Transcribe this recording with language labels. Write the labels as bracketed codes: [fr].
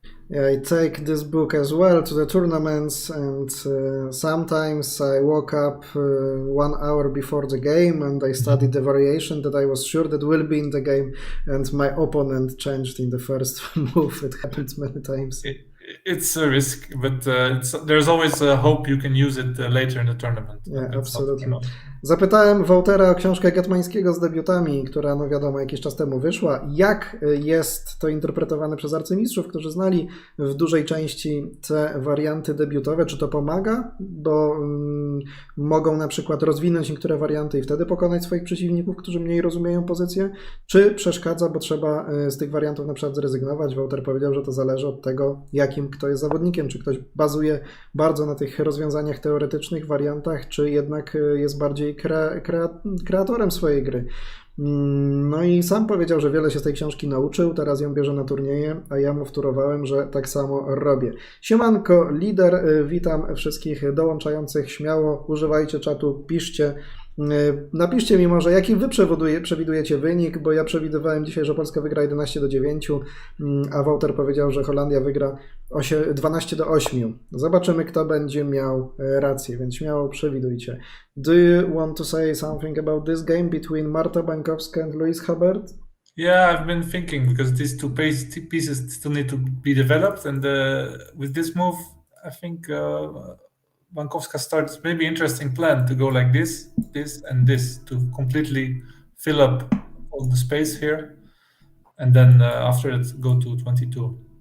[en] Yeah, I take this book as well to the tournaments, and sometimes I woke up 1 hour before the game and I studied the variation that I was sure that will be in the game, and my opponent changed in the first move. It happened many times. It's a risk, but there's always a hope you can use it later in the tournament. Yeah, absolutely. [pl] Zapytałem Wołtera o książkę Getmańskiego z debiutami, która, no wiadomo, jakiś czas temu wyszła. Jak jest to interpretowane przez arcymistrzów, którzy znali w dużej części te warianty debiutowe? Czy to pomaga? Bo mogą na przykład rozwinąć niektóre warianty i wtedy pokonać swoich przeciwników, którzy mniej rozumieją pozycję? Czy przeszkadza, bo trzeba z tych wariantów na przykład zrezygnować? Wołter powiedział, że to zależy od tego, jakim kto jest zawodnikiem. Czy ktoś bazuje bardzo na tych rozwiązaniach teoretycznych, wariantach, czy jednak jest bardziej kreatorem swojej gry. No i sam powiedział, że wiele się z tej książki nauczył, teraz ją bierze na turnieje, a ja mu wtórowałem, że tak samo robię. Siemanko, lider, witam wszystkich dołączających, śmiało używajcie czatu, piszcie. Napiszcie mi może, jaki wy przewidujecie wynik, bo ja przewidywałem dzisiaj, że Polska wygra 11-9, a Wołter powiedział, że Holandia wygra 12-8. Zobaczymy, kto będzie miał rację, więc śmiało przewidujcie. [en] Do you want to say something about this game between Marta Bańkowska and Louise Hubbard? Yeah, I've been thinking, because these two pieces still need to be developed, and with this move, I think Bańkowska starts maybe interesting plan to go like this, and this, to completely fill up all the space here, and then after it go to 22.